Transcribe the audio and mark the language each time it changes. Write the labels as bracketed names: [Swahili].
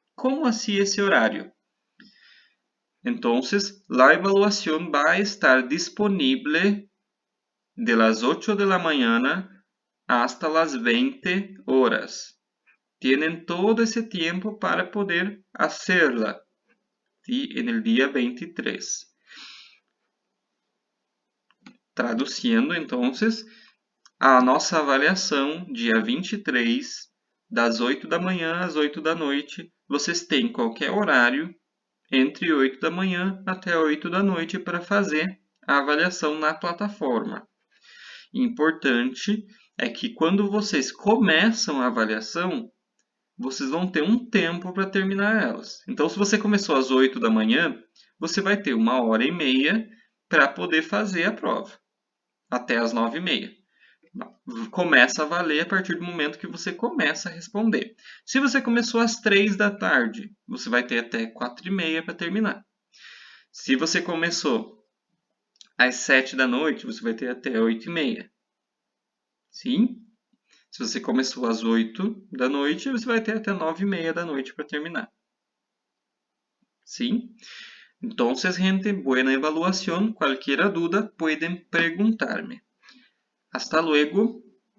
[Spanish] ¿Cómo así ese horario? Entonces, la evaluación va a estar disponible de las 8 de la mañana hasta las 20 horas. Tienen todo ese tiempo para poder hacerla, ¿sí? En el día 23. [Portuguese] Traduzindo, [Spanish] entonces, [Portuguese] a nossa avaliação, dia 23, das 8 da manhã às 8 da noite, vocês têm qualquer horário entre 8 da manhã até 8 da noite para fazer a avaliação na plataforma. Importante é que quando vocês começam a avaliação, vocês vão ter um tempo para terminar elas. Então, se você começou às 8 da manhã, você vai ter 1h30 para poder fazer a prova, até às 9h30. Começa a valer a partir do momento que você começa a responder. Se você começou às 3 da tarde, você vai ter até 4h30 para terminar. Se você começou às 7 da noite, você vai ter até 8h30. Sim? Se você começou às 8 da noite, você vai ter até 9h30 da noite para terminar. Sim? [Spanish] Entonces, gente, buena evaluación. Cualquier duda pueden preguntarme. Hasta luego.